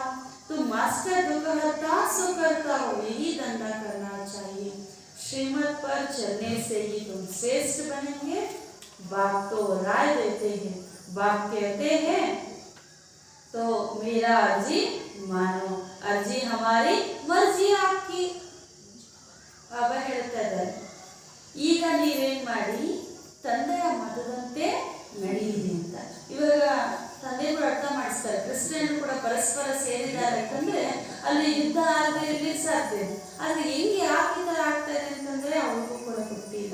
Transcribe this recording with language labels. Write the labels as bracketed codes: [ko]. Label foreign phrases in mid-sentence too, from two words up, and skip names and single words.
[hi] तुम मास्टर दुखहर्ता सुकर्ता हो, यही धंधा करना चाहिए। श्रीमत पर चलने से ही तुम श्रेष्ठ बनेंगे। बाप तो राय देते हैं, बाप कहते हैं तो मेरा अर्जी मानो, अर्जी हमारी मर्जी आपकी। [kn] ಬಾಬಾ ಹೇಳ್ತಾ ಇದ್ದಾರೆ, ಈಗ ನೀವೇನ್ ಮಾಡಿ ತಂದೆಯ ಮತದಂತೆ ನಡೆಯಿರಿ ಅಂತ. ಇವಾಗ ತಂದೆಗಳು ಅರ್ಥ ಮಾಡಿಸ್ತಾರೆ, ಕ್ರಿಶ್ಚಿಯನ್ ಕೂಡ ಪರಸ್ಪರ ಸೇರಿದ್ದಾರೆ ಅಂತಂದ್ರೆ ಅಲ್ಲಿ ಯುದ್ಧ ಆಗದೆ ಇರ್ಲಿಕ್ಕೆ ಸಾಧ್ಯ. ಆದ್ರೆ ಹೆಂಗೆ ಯಾಕೆ ಈ ಥರ ಆಗ್ತಾ ಇದೆ ಅಂತಂದ್ರೆ ಅವ್ರಿಗೂ ಕೂಡ ಗೊತ್ತಿಲ್ಲ.